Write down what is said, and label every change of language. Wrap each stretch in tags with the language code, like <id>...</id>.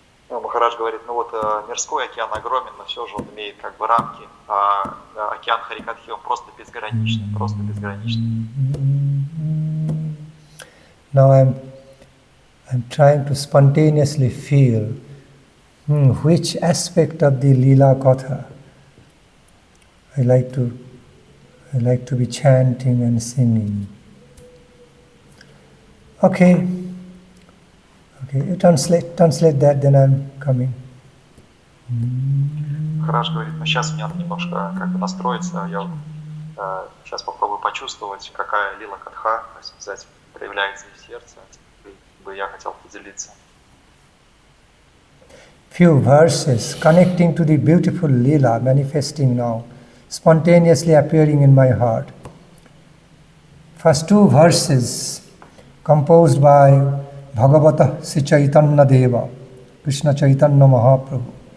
<ru>Махарадж говорит, ну вот мирской океан огромен, но все же он имеет как бы рамки, а океан Харикатхи он просто безграничный, просто безграничный.</ru> <en>Now I'm trying to spontaneously feel which aspect of the Lila Katha I like to be chanting and singing. Okay, you translate that, then I'm coming.</en> <ru>Махарадж говорит, ну сейчас мне надо немножко как бы настроиться, я сейчас попробую почувствовать, какая лила катха, так сказать, проявляется в сердце, бы я хотел поделиться.</ru> <en>Few verses connecting to the beautiful lila manifesting now, spontaneously appearing in my heart. First two verses composed by Bhagavata Sri Chaitanya Deva, Krishna Chaitanya Mahaprabhu.</en>